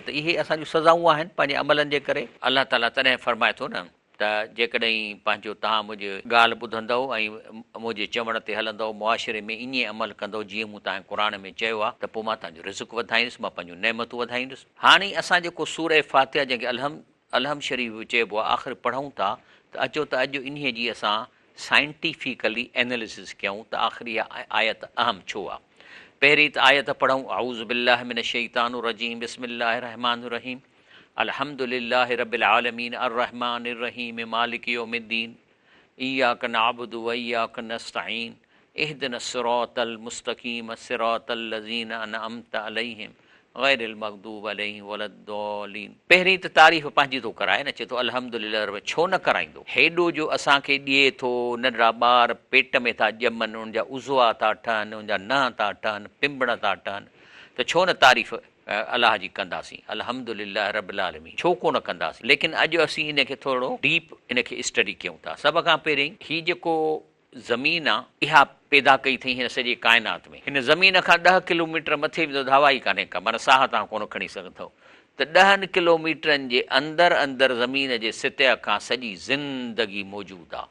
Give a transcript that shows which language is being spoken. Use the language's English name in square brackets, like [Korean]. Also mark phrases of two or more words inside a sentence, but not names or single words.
[Sindhi] त इहे असांजूं सज़ाऊं आहिनि पंहिंजे अमलनि जे करे। अलाह ताला तॾहिं फरमाए थो न त जेकॾहिं पंहिंजो तव्हां मुंहिंजी ॻाल्हि ॿुधंदव ऐं मुंहिंजे चवण ते हलंदव, मुआशिरे में ईअं अमल कंदव जीअं मूं तव्हांजे क़ुर में चयो आहे, त पोइ मां तव्हांजो रिज़्क़ वधाईंदुसि, मां पंहिंजूं नेमतूं वधाईंदुसि। हाणे असां जेको सूरह फातिहा जंहिंखे अलहम शरीफ़ चइबो आहे, आख़िर पढ़ूं था त अचो त अॼु इन्हीअ जी असां [English] scientifically analysis [Sindhi] कयूं त आख़िर इहा आयत अहम छो आहे। पहिरीं त आयत पढ़ूं, [Arabic] أعوذ بالله من الشيطان الرجيم بسم الله الرحمن الرحيم الحمد لله رب العالمين الرحمن الرحيم مالك يوم الدين إياك نعبد وإياك نستعين اهدنا الصراط المستقيم صراط الذين أنعمت عليهم غير المغضوب عليهم ولا الضالين. [Sindhi] पहिरीं त तारीफ़ पंहिंजी थो कराए न, चए थो [Arabic] الحمد لله رب, [Sindhi] छो न कराईंदो? हेॾो जो असांखे ॾिए थो, नंढड़ा ॿार पेट में था ॼमनि, उनजा उज़वा था ठहनि, उनजा नंहं था ठहनि, पिंबड़ था ठहनि, त छो न तारीफ़ अलाह जी कंदासीं? [Arabic] الحمد لله رب العالمين [Sindhi] छो कोन कंदासीं? लेकिन अॼु असीं इनखे थोरो डीप इनखे स्टडी कयूं था। सभ खां पहिरीं हीउ जेको ज़मीन आहे इहा पैदा कई अथई हिन सॼे काइनात में। हिन ज़मीन खां 10 किलोमीटर मथे बि त हवा ई कान्हे का, माना साह तव्हां कोन खणी सघंदव। त 10 किलोमीटरनि जे अंदरि ज़मीन जे सतह खां सॼी ज़िंदगी मौजूदु आहे।